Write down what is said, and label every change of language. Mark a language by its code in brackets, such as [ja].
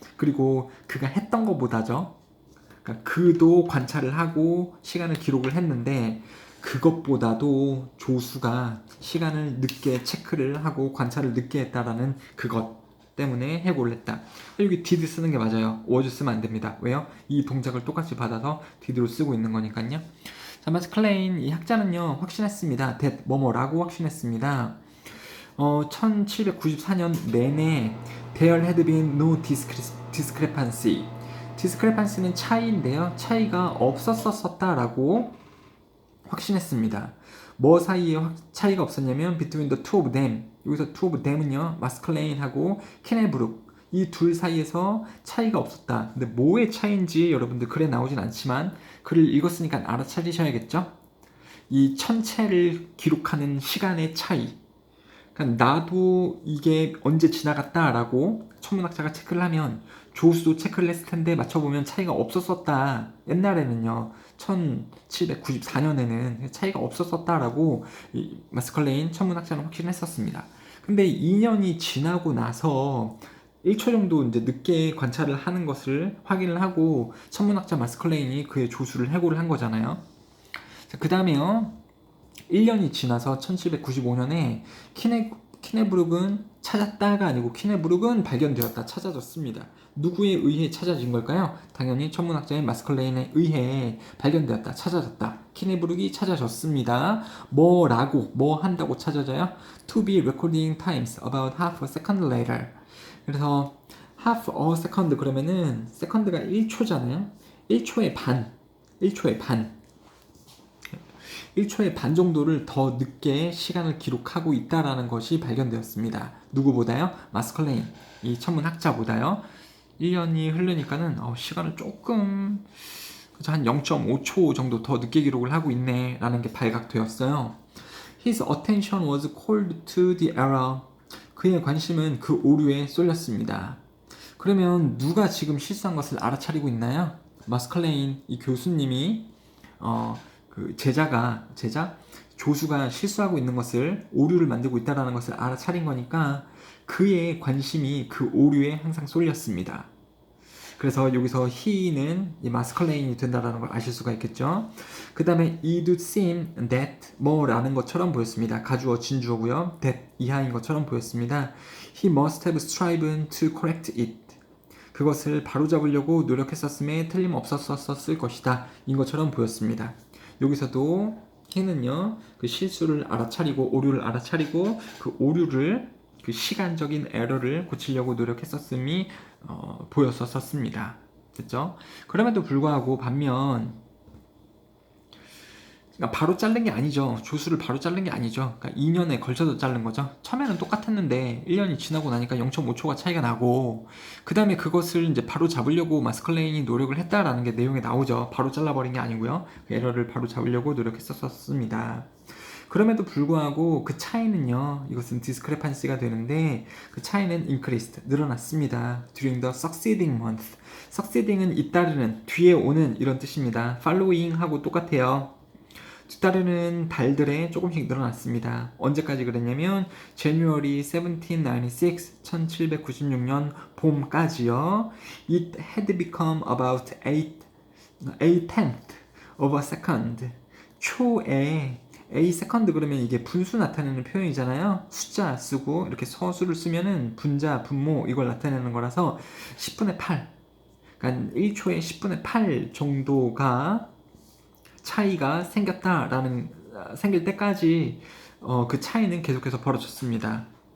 [ko] 그리고 그가 했던 것보다죠. 그러니까 그도 관찰을 하고 시간을 기록을 했는데 그것보다도 조수가 시간을 늦게 체크를 하고 관찰을 늦게 했다라는 그것 때문에 해고를 했다. 여기 did 쓰는 게 맞아요. was 쓰면 안 됩니다. 왜요? 이 동작을 똑같이 받아서 did로 쓰고 있는 거니까요. 자, 마스클레인 이 학자는요 확신했습니다. that 뭐뭐라고 확신했습니다. 1794년 내내 [en] there had been no discrepancy. [ko] discrepancy는 차이인데요. 차이가 없었었다라고 확신했습니다. 뭐 사이에 차이가 없었냐면 [en] between the two of them. [ko] 여기서 [en] two of them [ko] 은요. 마스클레인하고 키네브룩 이 둘 사이에서 차이가 없었다. 근데 뭐의 차이인지 여러분들 글에 나오진 않지만 글을 읽었으니까 알아차리셔야겠죠? 이 천체를 기록하는 시간의 차이. 그러니까 나도 이게 언제 지나갔다라고 천문학자가 체크를 하면 조수도 체크를 했을 텐데 맞춰보면 차이가 없었었다. 옛날에는요. 1794년에는 차이가 없었었다라고 이 마스컬레인 천문학자는 확신했었습니다. 근데 2년이 지나고 나서 1초 정도 이제 늦게 관찰을 하는 것을 확인을 하고 천문학자 마스컬레인이 그의 조수를 해고를 한 거잖아요. 그 다음에요. 1년이 지나서 1795년에 키네브룩은 찾았다가 아니고 키네브룩은 발견되었다. 찾아졌습니다. 누구에 의해 찾아진 걸까요? 당연히 천문학자인 마스컬레인에 의해 발견되었다. 찾아졌다. 키네브룩이 찾아졌습니다. 뭐라고 뭐 한다고 찾아져요? [en] To be recording times about half a second later. [ko] 그래서 [en] half a second [ko] 그러면은 second가 1초잖아요. 1초의 반. 1초의 반. 1초의 반 정도를 더 늦게 시간을 기록하고 있다라는 것이 발견되었습니다. 누구보다요? 마스컬레인, 이 천문학자보다요. 1년이 흐르니까는 시간을 조금 한 0.5초 정도 더 늦게 기록을 하고 있네 라는 게 발각되었어요. [en] His attention was called to the error. [ko] 그의 관심은 그 오류에 쏠렸습니다. 그러면 누가 지금 실수한 것을 알아차리고 있나요? 마스컬레인, 이 교수님이 그 제자 조수가 실수하고 있는 것을 오류를 만들고 있다는 것을 알아차린 거니까 그의 관심이 그 오류에 항상 쏠렸습니다. 그래서 여기서 he는 이 마스컬레인이 된다는 걸 아실 수가 있겠죠. 그 다음에 [en] it would seem that [ko] 뭐라는 것처럼 보였습니다. 가주어 진주어고요. that 이하인 것처럼 보였습니다. [en] He must have striven to correct it. [ko] 그것을 바로잡으려고 노력했었음에 틀림없었을 것이다. 인 것처럼 보였습니다. 여기서도 he는요 그 실수를 알아차리고 오류를 알아차리고 그 오류를 그 시간적인 에러를 고치려고 노력했었음이 보였었습니다. 됐죠? 그럼에도 불구하고 반면 그러니까 바로 자른 게 아니죠. 조수를 바로 자른 게 아니죠. 그러니까 2년에 걸쳐서 자른 거죠. 처음에는 똑같았는데 1년이 지나고 나니까 0.5초가 차이가 나고 그 다음에 그것을 이제 바로 잡으려고 마스컬레인이 노력을 했다라는 게 내용에 나오죠. 바로 잘라버린 게 아니고요. 그 에러를 바로 잡으려고 노력했었습니다. 그럼에도 불구하고 그 차이는요. 이것은 discrepancy가 되는데 그 차이는 [en] increased, [ko] 늘어났습니다. [en] during the succeeding month. [ko] succeeding은 잇따르는, 뒤에 오는 이런 뜻입니다. following 하고 똑같아요. 뒤따르는 달들에 조금씩 늘어났습니다. 언제까지 그랬냐면 [en] January 1796, [ko] 1796년 봄까지요. [en] It had become about a tenth of a second. [ko] 초에 [en] a second [ko] 그러면 이게 분수 나타내는 표현이잖아요. 숫자 쓰고 이렇게 서술을 쓰면은 분자, 분모 이걸 나타내는 거라서 10분의 8. 그러니까 1초에 10분의 8 정도가 차이가 생길 때까지 그 차이는 계속해서 벌어졌습니다.